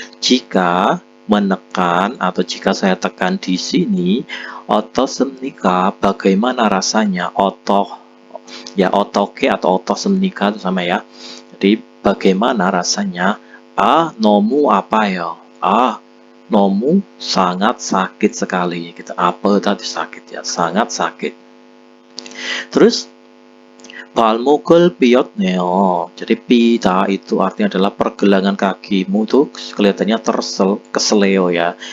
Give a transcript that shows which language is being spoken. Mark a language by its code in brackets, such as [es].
[id] Jika menekan atau jika saya tekan di sini, [ko] 어떻습니까? [id] Bagaimana rasanya? [ko] 어떻게 [id] atau [ko] 어떻습니까 [id] itu sama ya. Jadi bagaimana rasanya? [ko] 너무 아파요. 너무 [id] sangat sakit sekali. Kita apa tadi sakit ya, sangat sakit. Terus [ko] 발목을 삐었네요. [id] Jadi pita itu artinya adalah pergelangan kakimu tuh kelihatannya keseleo ya.